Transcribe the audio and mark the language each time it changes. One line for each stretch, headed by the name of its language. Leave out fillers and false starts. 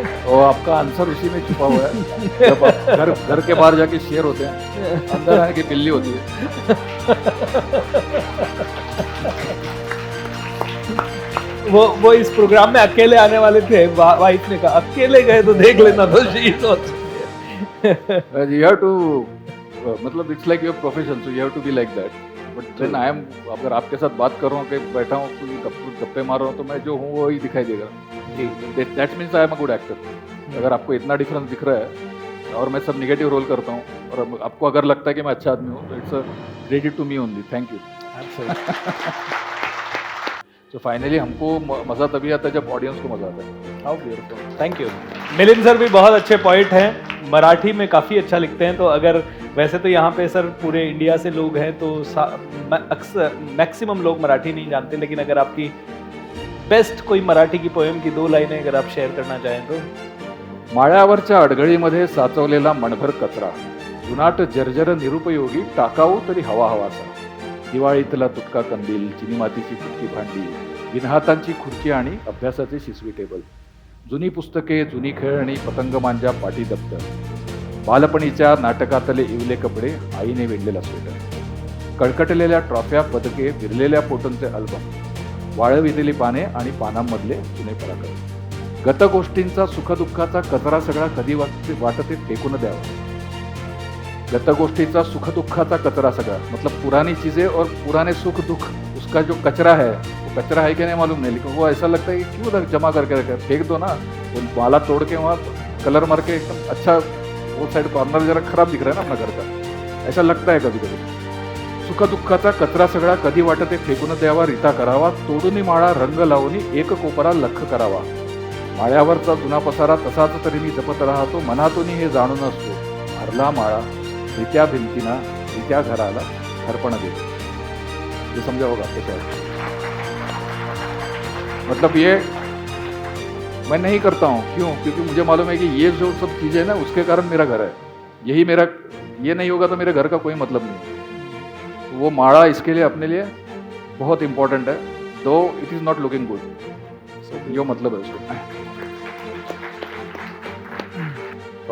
Hindi: और आपका आंसर उसी में छुपा हुआ है। जब आप घर के बाहर जाके शेर होते हैं, अंदर आने की बिल्ली होती है। वो इस प्रोग्राम में अकेले आने वाले थे, वाइफ ने कहा अकेले गए तो देख लेना, तो
English: you have to, मतलब it's like your profession, so you have to be like that. But then I am,
Hindi: अगर आपके साथ बात कर रहा हूँ, कहीं बैठा हूँ, कोई गप्पे मार रहा हूँ, तो मैं जो हूँ वही दिखाई देगा।
English: That means I am a good actor।
Hindi: अगर आपको इतना डिफरेंस दिख रहा है और मैं सब निगेटिव रोल करता हूँ, और आपको अगर लगता है कि मैं अच्छा आदमी हूँ तो
English: It's a credit to me only, thank you.
Hindi: तो फाइनली हमको मज़ा तभी आता है जब ऑडियंस को मज़ा आता है।
English: How beautiful, thank you.
Hindi: Milind sir भी बहुत अच्छे पॉइंट हैं, मराठी में काफ़ी अच्छा लिखते हैं। तो अगर वैसे तो यहाँ पे सर पूरे इंडिया से लोग हैं तो अक्सर मैक्सिमम लोग मराठी नहीं जानते, लेकिन अगर आपकी बेस्ट कोई मराठी की पोएम की 2 लाइनें अगर आप शेअर करना चाहें तो।
Marathi: माळ्यावरच्या अडगळीमध्ये साचवलेला मणभर कचरा, जुनाट जर्जर निरुपयोगी टाकाऊ तरी हवा हवासा, दिवाळीतला तुटका कंदील, चिनी मातीची फुटकी भांडी, बिनहातांची खुर्ची आणि अभ्यासाचे शिसवी टेबल, जुनी पुस्तके, जुनी खेळणी, पतंग मांजा, पाटी दप्तर, बालपणीच्या नाटकातले इवले कपडे, आईने विणलेला स्वेटर, कळकटलेल्या ट्रॉफ्या, पदके, विरलेल्या फोटोंचे अल्बम, वाळविलेली पाने आणि पानांमधले जुने पराक्रम, गतगोष्टींचा सुखदुःखाचा कचरा सगळा कधी वाटते फेकून द्यावा। गतगोष्टीचा सुखदुःखाचा कचरा सगळा
Hindi: मतलब पुरानी चीजें और पुराने सुख दुख, उसका जो कचरा है वो कचरा है कि नहीं मालूम नहीं, लेकिन वो ऐसा लगता है कि क्यों उधर जमा करके रखे, फेंक दो ना। वो माला तोड़ के वहाँ कलर मार के एकदम अच्छा, वो साइड कॉर्नर जरा खराब दिख रहा है ना अपना घर का, ऐसा लगता है कभी कभी।
Marathi: सुखदुःखाचा कचरा सगळा कधी वाटते फेकून द्यावा, रीता करावा, तोडूनी माळा रंग लावूनी एक कोपरा लख करावा, माळ्यावरचा जुना पसारा तसाच तरी मी जपत राहतो, मनातून हे जाणून असतो, भरला माळा रित्या भिंतीना रित्या घराला खरपण देतो।
Hindi: ये समझा होगा आपको शायद। मतलब ये मैं नहीं करता हूँ, क्यों? क्योंकि मुझे मालूम है कि ये जो सब चीज़ें ना उसके कारण मेरा घर है, यही मेरा, ये नहीं होगा तो मेरे घर का कोई मतलब नहीं। तो वो माड़ा इसके लिए अपने लिए बहुत इम्पोर्टेंट है,
English: though it is not looking good,
Hindi: जो मतलब है उसको।